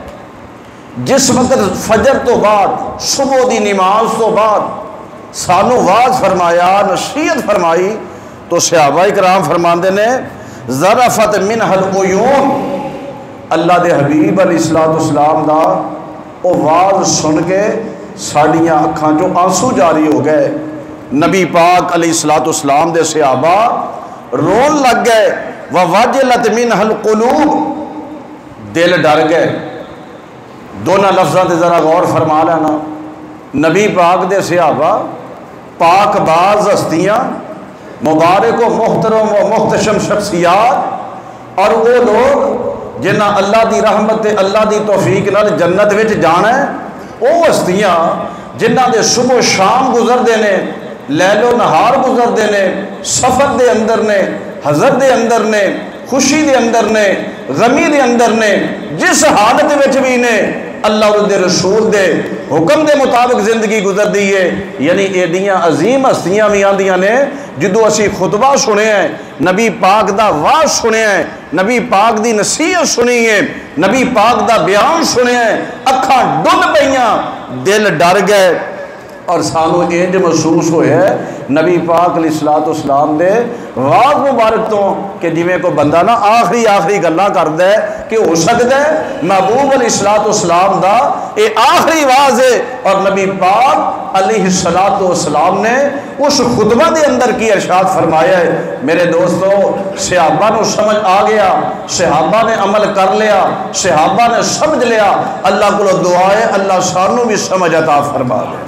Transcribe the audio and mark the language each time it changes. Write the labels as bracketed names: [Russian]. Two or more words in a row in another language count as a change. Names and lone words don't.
[Punjabi] جس وقت فجر تو بعد صبح دی نماز تو بعد سانو واز فرمایا، نصیحت فرمائی، تو صحابہ کرام فرماندے نے [Arabic] ذرفت منہ العیون، [Punjabi] اللہ دے حبیب [Arabic] علیہ السلام [Punjabi] دا او واز سن کے ساڑیاں اکھاں جو آنسو جاری ہو گئے، نبی پاک علیہ السلام دے صحابہ رون لگ گئے، [Arabic] وَوَجِلَتْ مِنْهَا الْقُلُوبُ، [Punjabi] دل ڈر گئے۔ دونوں لفظاں تے ذرا غور فرما لینا، نبی پاک دے صحابہ پاک باز ہستیاں، مبارک و محترم و محتشم شخصیات، اور وہ لوگ جنہ اللہ دی رحمت تے اللہ دی توفیق نال جنت وچ جانا ہے، وہ ہستیاں جنہ دے صبح و شام گزردے نے، لیل و نہار گزردے نے، سفر دے اندر نے، حضر دے اندر نے، خوشی دے اندر نے، غمی دے اندر نے، جس حالت وچ بھی نے اللہ اور دے رسول دے حکم دے مطابق زندگی گزر دیئے۔ یعنی ایڈیاں عظیم ہستیاں بھی آندیاں نے جدو اسی خطبہ سنے ہیں، نبی پاک دا واز سنے ہیں، نبی پاک دی نصیحت سنی ہے، نبی پاک دا بیان سنے ہیں، اکھاں ڈل پئیاں، دل ڈر گئے، اور سانو انج محسوس ہوئے ہے نبی پاک [Arabic] علیہ السلام [Punjabi] دے واز مبارک تو کہ جویں کوئی بندہ نا آخری گلاں کردا ہے کہ ہو سکتا ہے محبوب [Arabic] علیہ السلام [Punjabi] دا اے آخری واز ہے، اور نبی پاک [Arabic] علیہ السلام [Punjabi] نے اس خطبہ دے اندر کی ارشاد فرمایا ہے۔ میرے دوستو، صحابہ نو سمجھ آ گیا، صحابہ نے عمل کر لیا، صحابہ نے سمجھ لیا، اللہ کو دعا ہے اللہ سانو بھی سمجھ عطا فرما دے۔